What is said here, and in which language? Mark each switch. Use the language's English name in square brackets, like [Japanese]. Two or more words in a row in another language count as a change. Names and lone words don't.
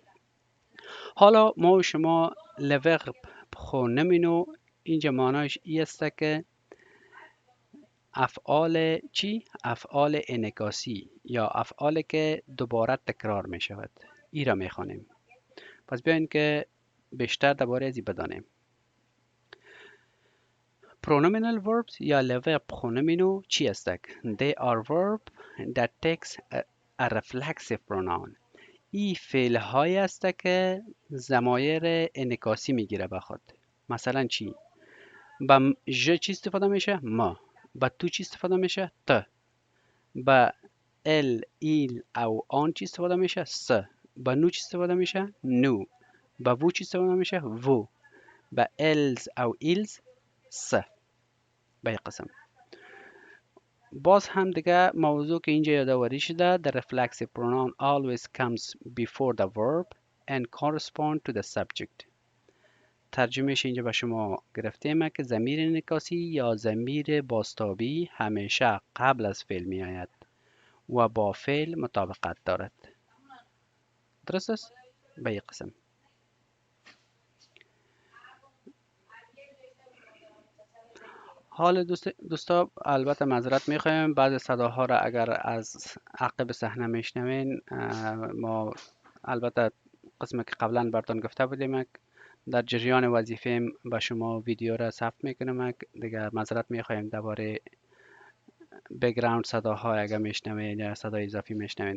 [Persian] حالا ما و شما [French] le verbe pronominal [Persian] اینجا معناش ای است که افعال چی؟ افعال انعکاسی یا افعال که دوباره تکرار می شود. ای را می خوانیم. پس بیاین که بیشتر درباره ازی بدانیم. [English] Pronominal verbs [Persian] یا [French] les verbes pronominaux [Persian] چی هستک؟ [English] They are verb that takes a reflexive pronoun. [Persian] ای فعل های است که ضمایر انعکاسی میگیره به خود. مثلا چی؟ با ژ چی استفاده میشه؟ ما. با تو چی استفاده میشه؟ ت. با [French] elle il ou on [Persian] چی استفاده میشه؟ س. با نو چی استفاده میشه؟ نو. با وو چی استفاده میشه؟ وو. با [French] elles ou ils [Persian] س. به این قسم. باز هم دیگه موضوع که اینجا یادآوری شده، [English] the reflexive pronoun always comes before the verb and correspond to the subject. [Persian] ترجمهش اینجا به شما گرفتیم که ضمیر انعکاسی یا ضمیر بازتابی همیشه قبل از فعل می آید و با فعل مطابقت دارد. درست است؟ به این قسم. حال دوستا البته معذرت میخوایم بعضی صداها را اگر از عقب صحنه میشنوین، ما البته قسمی که قبلا براتون گفته بودیم در جریان وظیفه به شما ویدیو را ثبت میکنم، دیگه معذرت میخوایم درباره بک‌گراند صداها اگر میشنوین یا صدای اضافی میشنوین.